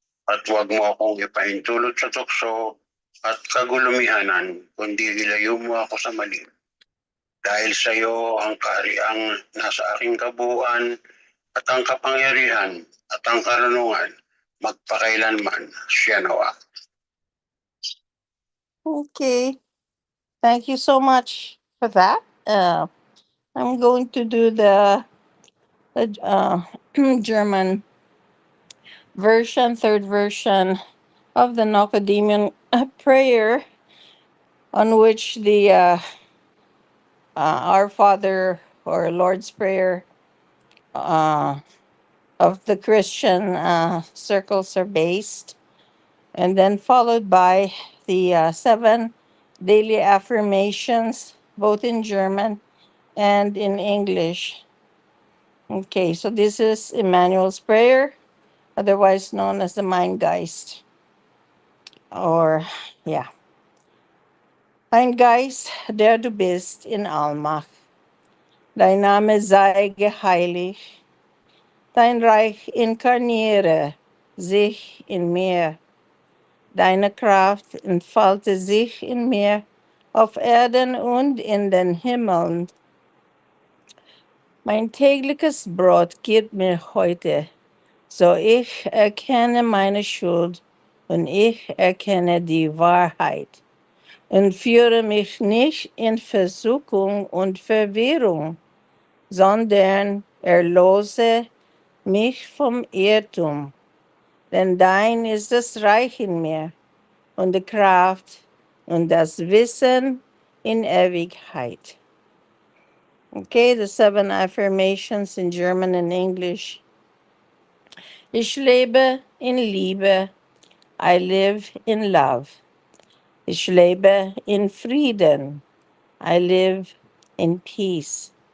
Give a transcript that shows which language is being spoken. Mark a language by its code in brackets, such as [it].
[tl] At huwag mo akong ipahintulot sa tukso at kagulumihanan, kundi ilayo mo ako sa mali. Dahil sa iyo ang kahariang nasa aking kabuuan at ang kapangyarihan at ang karunungan magpakailanman siya nawa. [en] Okay. Thank you so much for that. I'm going to do the German version, third version of the Nocodemian prayer, on which the Our Father or Lord's Prayer uh, of the Christian circles are based, and then followed by the seven daily affirmations, both in German and in English. Okay, so this is Emmanuel's Prayer, otherwise known as the Mein Geist. Or, yeah. [de] Mein Geist, der du bist in Allmacht. Dein Name sei geheiligt. Dein Reich inkarniere sich in mir. Deine Kraft entfalte sich in mir auf Erden und in den Himmeln. Mein tägliches Brot gib mir heute, so ich erkenne meine Schuld und ich erkenne die Wahrheit. Und führe mich nicht in Versuchung und Verwirrung, sondern erlose mich vom Irrtum. Denn dein ist das Reich in mir und die Kraft und das Wissen in Ewigkeit. Okay, the seven affirmations in German and English. Ich lebe in Liebe. [en] I live in love. [de] Ich lebe in Frieden. [en] I live in peace.